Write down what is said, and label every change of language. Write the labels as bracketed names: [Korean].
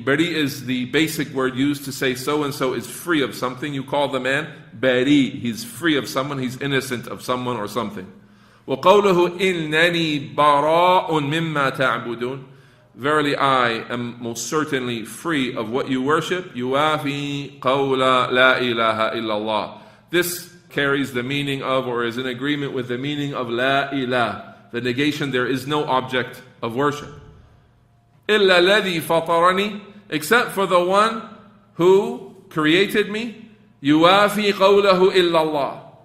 [English] Bari is the basic word used to say so-and-so is free of something. You call the man bari. He's free of someone. He's innocent of someone or something. [Arabic] وَقَوْلُهُ إِنَّنِي بَرَاءٌ مِمَّا تَعْبُدُونَ. [English] Verily I am most certainly free of what you worship. [Arabic] يُوَافِي قَوْلَ Laa-ilaaha-ill-Allaah. [English] This carries the meaning of, or is in agreement with the meaning of La-ilah, the negation, there is no object of worship. [Arabic] إِلَّا الَّذِي فَطَرَنِي, [English] except for the one who created me. [Arabic] يُوَافِي قَوْلَهُ إِلَّا اللَّهِ.